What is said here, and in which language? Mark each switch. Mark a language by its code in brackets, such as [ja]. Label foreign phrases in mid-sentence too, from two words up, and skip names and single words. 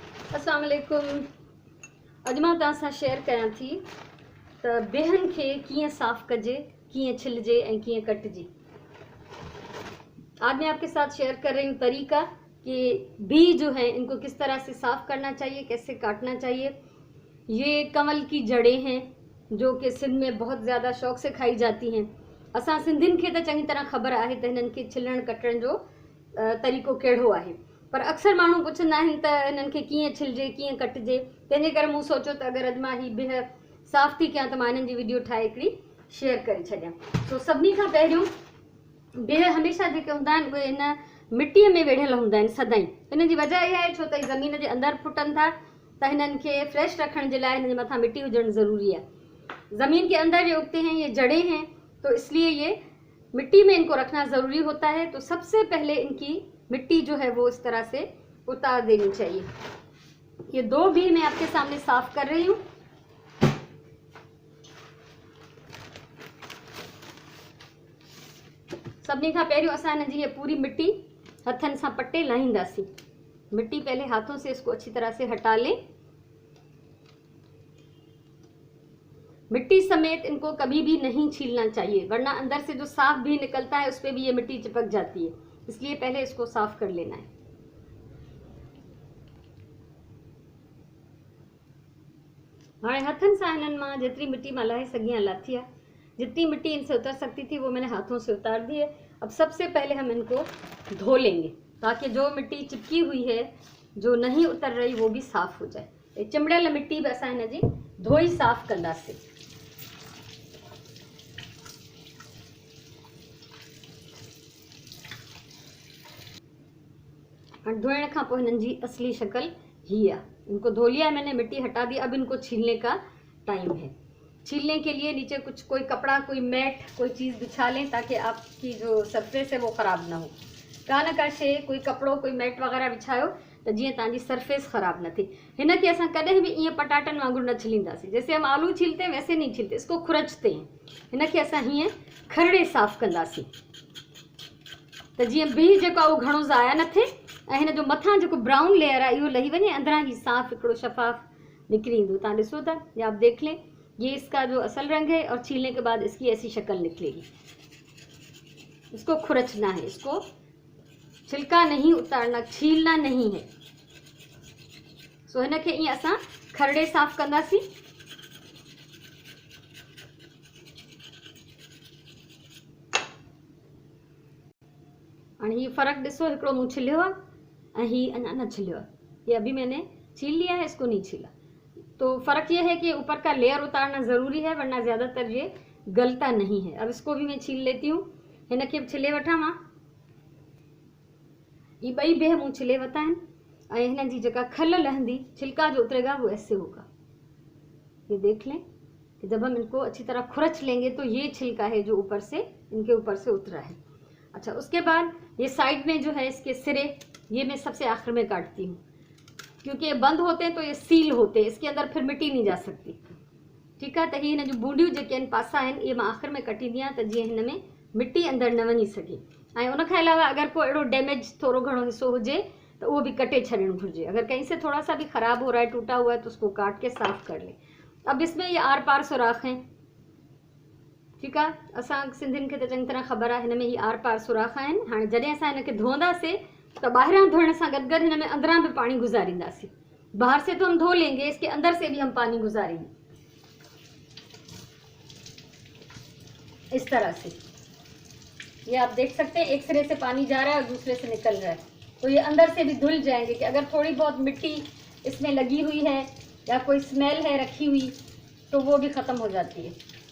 [ar] السلام عليكم. [sd] अॼु मां तव्हां सां शेयर कयां थी त बिहनि खे कीअं साफ़ कजे, कीअं छिलजे ऐं कीअं कटजे। [hi] आज मैं आपके साथ शेयर कर रही हूँ तरीका कि बी जो है इनको किस तरह से साफ़ करना चाहिए, कैसे काटना चाहिए। ये कमल की जड़ें हैं जो कि सिंध में बहुत ज़्यादा शौक़ से खाई जाती हैं। [sd] असां सिंधियुनि खे त चङी तरह ख़बर आहे त हिननि खे छिलण कटण जो तरीक़ो कहिड़ो आहे, पर अक्सर माण्हू पुछंदा आहिनि त हिननि खे कीअं छिलजे, कीअं कटिजे। तंहिंजे करे मूं सोचियो त अगरि अॼु मां ही बिह साफ़ थी कयां त मां हिननि जी वीडियो ठाहे हिकिड़ी शेयर करे छॾियां। तो सभिनी खां पहिरियों बिह हमेशह जेके हूंदा आहिनि उहे हिन मिटीअ में वेढ़ियल हूंदा आहिनि सदाईं। हिन जी वजह इहा आहे छो त ज़मीन जे अंदरि फुटनि था त हिननि खे फ्रेश रखण जे लाइ हिन जे मथां मिट्टी हुजणु ज़रूरी है। [hi] ज़मीन के अंदर ये उगते हैं, ये जड़ें हैं, तो इसलिए ये मिट्टी में इनको रखना ज़रूरी होता है। तो सबसे पहले इनकी मिट्टी जो है वो इस तरह से उतार देनी चाहिए। ये दो भी मैं आपके सामने साफ कर रही हूँ। [sd] सभिनी खां पहिरियों असां हिन जी ये पूरी मिट्टी हथनि सां पटे लाहींदासीं। [hi] मिट्टी पहले हाथों से इसको अच्छी तरह से हटा लें। मिट्टी समेत इनको कभी भी नहीं छीलना चाहिए, वरना अंदर से जो साफ भी निकलता है उस पर भी ये मिट्टी चिपक जाती है। इसलिए पहले इसको साफ कर लेना है। [sd] हाँ, हथन से हिननि मां जेतरी मिट्टी मां लाहे सघी लाथी है। [hi] जितनी मिट्टी इनसे उतर सकती थी वो मैंने हाथों से उतार दी है। अब सबसे पहले हम इनको धो लेंगे ताकि जो मिट्टी चिपकी हुई है, जो नहीं उतर रही, वो भी साफ हो जाए। [sd] चिमड़ियल मिट्टी भी असां हिन जी धोई साफ कंदासीं। धोने का पोइ हिननि जी असली शक्ल ही है। [hi] इनको धो लिया है मैंने, मिट्टी हटा दी। अब इनको छीलने का टाइम है। छीलने के लिए नीचे कुछ कोई कपड़ा, कोई मैट, कोई चीज़ बिछा लें ताकि आपकी जो सरफेस है वो ख़राब ना हो। [sd] का न का शे कोई कपड़ो, कोई मैट वग़ैरह बिछायो तो जीअं तव्हांजी सरफेस ख़राब न थिए। हिन खे असां कॾहिं भी ईअं पटाटनि वांगुरु न छीलींदासीं। [hi] जैसे हम आलू छीलते हैं वैसे नहीं छीलते, इसको खुरचते हैं। [sd] हिन खे असां हीअं खरड़े साफ़ कंदासीं त जीअं बीह जेको आहे उहो घणो ज़ाया न थिए ऐं हिन जो मथां जेको ब्राउन लेयर आहे इहो लही वञे, अंदरां ही साफ़ हिकिड़ो शफ़ाफ़ निकिरी ईंदो। तव्हां ॾिसो था [hi] या आप देख लें, ये इसका जो असल रंग है और छीलने के बाद इसकी ऐसी शक्ल निकलेगी। इसको खुरचना है, इसको छिलका नहीं उतारना, छीलना नहीं है। [sd] सो हिन खे ईअं असां खरड़े साफ़ कंदासीं। हाणे ही फ़र्क़ु ॾिसो, हिकिड़ो मूं छिलियो आहे ऐं ही अञा न छिलियो आहे। [hi] ये अभी मैंने छील लिया है, इसको नहीं छीला। तो फ़र्क ये है कि ऊपर का लेयर उतारना ज़रूरी है, वरना ज़्यादातर ये गलता नहीं है। अब इसको भी मैं छील लेती हूँ। [sd] हिन खे छिले वठां मां। ये ॿई बिह मूं छिले वरिता आहिनि ऐं हिन जी जेका खल लहंदी, [hi] छिलका जो उतरेगा वो ऐसे होगा। ये देख लें कि जब हम इनको अच्छी तरह खुरच लेंगे तो ये छिलका है जो ऊपर से, इनके ऊपर से उतरा है। अच्छा, उसके बाद ये साइड में जो है इसके सिरे, ये मैं सबसे आखिर में काटती हूँ क्योंकि ये बंद होते हैं तो ये सील होते हैं, इसके अंदर फिर मिट्टी नहीं जा सकती। ठीक है, [sd] तो ही हिन जो बूंडियूं जेके आहिनि पासा आहिनि ये मां आखिर में कटींदी आहियां त जीअं हिन में मिट्टी अंदर न वञी सके। ऐं उन खां अलावा अगर कोई अहिड़ो डैमेज थोड़ो घणो हिस्सो हुजे तो वो भी कटे छॾणु घुरिजे। [hi] अगर कहीं से थोड़ा सा भी ख़राब हो रहा है, टूटा हुआ है, तो उसको काट के साफ़ कर ले। अब इसमें ये आर पार सुराख हैं। ठीक है, [sd] असां सिंधियुनि खे त चङी तरह ख़बर आहे हिन में ही आर पार सुराख आहिनि। हाणे जॾहिं असां हिन खे धोंदासीं तो ॿाहिरां धोइण सां गॾु गॾु हिन में अंदरां भी पानी गुजारींदासीं। [hi] बाहर से तो हम धो लेंगे, इसके अंदर से भी हम पानी गुजारेंगे इस तरह से। ये आप देख सकते हैं, एक सिरे से पानी जा रहा है और दूसरे से निकल रहा है, तो ये अंदर से भी धुल जाएंगे। कि अगर थोड़ी बहुत मिट्टी इसमें लगी हुई है या कोई स्मेल है रखी हुई तो वो भी ख़त्म हो जाती है।